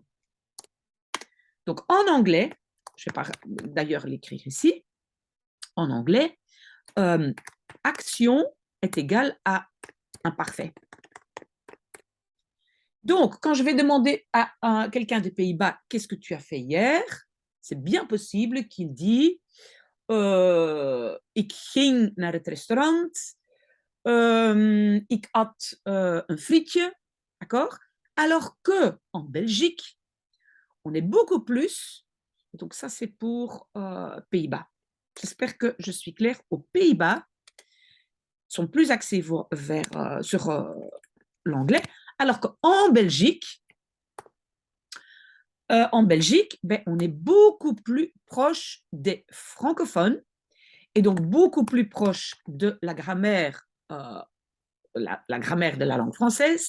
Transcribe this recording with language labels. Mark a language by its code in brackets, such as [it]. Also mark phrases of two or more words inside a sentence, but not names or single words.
[fr] Donc en anglais, je vais d'ailleurs l'écrire ici, en anglais, euh, action est égale à imparfait. Donc, quand je vais demander à quelqu'un des Pays-Bas, qu'est-ce que tu as fait hier? C'est bien possible qu'il dit, [nl] ik ging naar het restaurant, ik at een frietje, [fr] d'accord? Alors que en Belgique, on est beaucoup plus, donc ça c'est pour Pays-Bas. J'espère que je suis claire. Aux Pays-Bas, sont plus axés sur l'anglais, alors qu'en Belgique, ben, on est beaucoup plus proche des francophones et donc beaucoup plus proche de la grammaire, la grammaire de la langue française.